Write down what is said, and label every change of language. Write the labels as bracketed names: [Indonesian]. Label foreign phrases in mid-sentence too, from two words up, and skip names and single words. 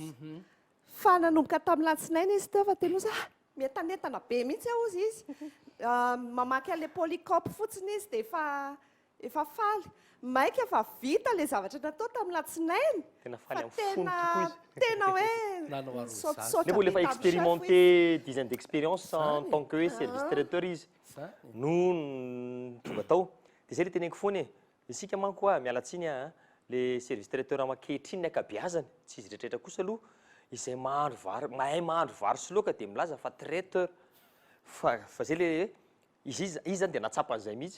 [Malagasy] Fa nanomboka tamin'ny latsinainy izy teo fa tena ozy mientanentana be mihitsy ao izy. Mamaky an'ilay polycope fotsiny izy dia efa faly. Maika efa vita le zavatra natao tamin'ny latsinainy. Tena faly amin'ny fony tokoa izy. Tena hoe sautisaute. Le mbola efa expérimenté [French] 10 ans d'expérience en tant que [Malagasy] hoe [French] service traiteur [Malagasy] izy. No tonga tao. Dia izay le teneniko foana e. Isika manko mialatsiny le [French] service traiteur [Malagasy] aman-kehitriny ny ankabeazany. Tsy izy rehetrarehetra kosa aloha. Izay mahandro vary, mahay mahandro vary sy laoka dia milaza fa traiteur. Fa zay le izy zany dia natsapan'izay mihitsy.